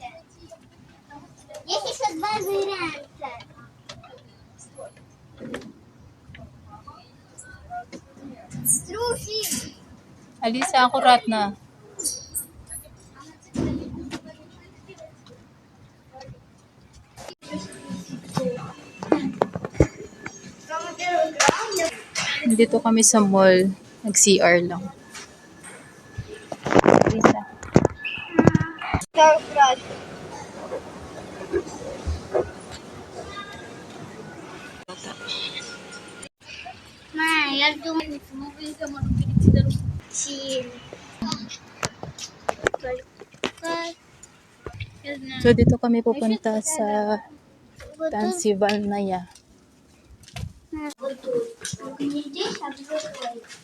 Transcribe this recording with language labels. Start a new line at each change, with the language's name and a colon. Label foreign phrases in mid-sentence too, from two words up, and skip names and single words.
Russian: Есть еще два варианта. Струхи.
Filipino: Alisa, akurat na. Dito kami sa mall. Nag-CR lang. Alisa.
Russian: Ма, я думаю, мы выйдем, можем перейти дорогу.
Filipino: So, dito kami pupunta sa Pennsylvania.
Russian: Не здесь, а в другой.